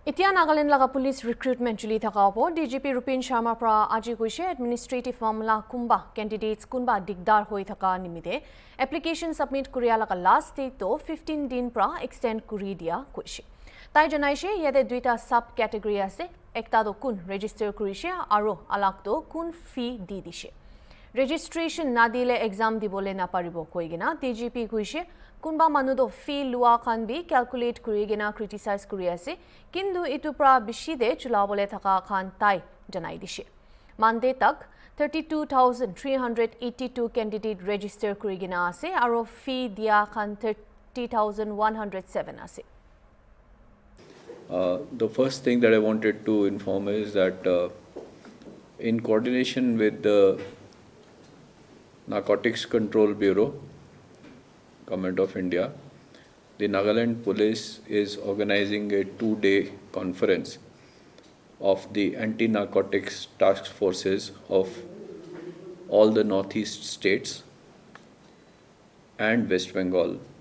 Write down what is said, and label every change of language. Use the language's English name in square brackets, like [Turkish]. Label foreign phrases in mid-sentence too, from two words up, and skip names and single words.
[Naga Pidgin] Itia Nagaland laga [English] police recruitment [Naga Pidgin] chuli thaka opo DGP Rupin Sharma pra aji koise administrative mamla kumba candidates kunba digdar hoi thaka nimite [English] application submit [Naga Pidgin] kuriya laga [English] last date [Naga Pidgin] to 15 din pra extend kuri dia koise tai janaise yade duita [English] sub category [Naga Pidgin] ase ekta do kun register kurise aro alak to kun fee di dise registration na dile exam dibole na paribo koigena DGP koise kunba manu do fee lua khan bi calculate kurigena criticize kuri ase kindu itu pra bishi de chulabole thaka khan tai janai dishe Monday tak 32,382 [English] candidate register [Naga Pidgin] kurigena ase aro fee dia khan 30,107 ase. [English] The first thing that I wanted to inform is that in coordination with the Narcotics Control Bureau, Government of India, the Nagaland Police is organizing a 2-day conference of the anti-narcotics task forces of all the northeast states and West Bengal